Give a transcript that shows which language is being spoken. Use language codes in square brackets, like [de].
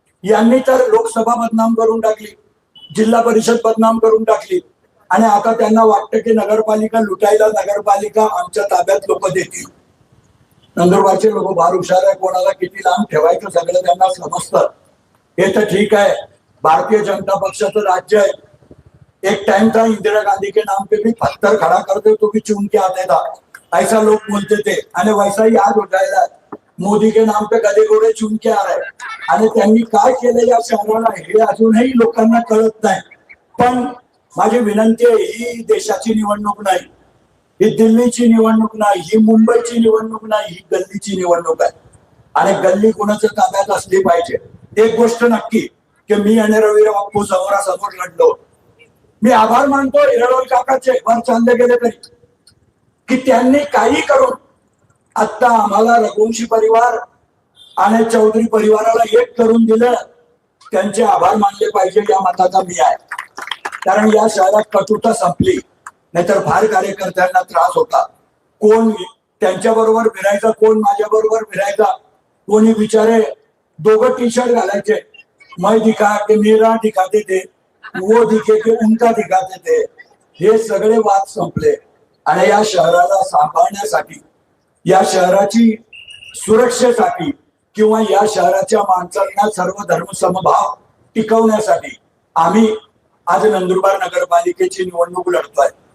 [mr] यांनी तर लोकसभा बदनाम करून टाकली, जिल्हा परिषद बदनाम करून टाकली, आणि आता त्यांना वाटतं की नगरपालिका लुटायला नगरपालिका आमच्या ताब्यात लोक देतील. नंदुरबारचे लोक फार हुशार आहे, कोणाला किती लांब ठेवायचं सगळं त्यांना समजतं. हे तर ठीक आहे, भारतीय जनता पक्षाचं राज्य आहे. [hi] एक टाइम था इंदिरा गांधी के नाम पे भी पत्थर खड़ा कर दो तो भी चूम के आते था, ऐसा लोग बोलते थे. आणि वैसा ही आज हो जाएगा. मोदी के नाम पे गधे घोडे चूम के आ रहे. [mr] आणि त्यांनी काय केलं या शहराला हे अजूनही लोकांना कळत नाही. पण माझी विनंती आहे, ही देशाची निवडणूक नाही, ही दिल्लीची निवडणूक नाही, ही मुंबईची निवडणूक नाही, ही गल्लीची निवडणूक आहे. आणि गल्ली कोणाच्या ताब्यात असली पाहिजे. एक गोष्ट नक्की की मी आणि रवीराव बाप्पू समोरासमोर लढलो. मी आभार मानतो हिरडोल काकाचे, वर चालले गेले तरी, की त्यांनी काही करून आता आम्हाला रघुवंशी परिवार आणि चौधरी परिवाराला एक करून दिलं. त्यांचे आभार मानले पाहिजे, या मताचा मी आहे. कारण या शहरात कटुता संपली, नाहीतर फार कार्यकर्त्यांना त्रास होता. कोण त्यांच्या बरोबर फिरायचा, कोण माझ्या बरोबर फिरायचा. कोणी बिचारे दोघं टी शर्ट घालायचे, [hi] मैं दिखा के मेरा दिखाते थे, वो दिखे के उनका दिखाते थे. [mr] हे सगळे वाद संपले. आणि या शहराला सांभाळण्यासाठी, या शहराची सुरक्षेसाठी, किंवा या शहराच्या माणसांना सर्व धर्म समभाव टिकवण्यासाठी आम्ही आज नंदुरबार नगरपालिकेची निवडणूक लढतोय.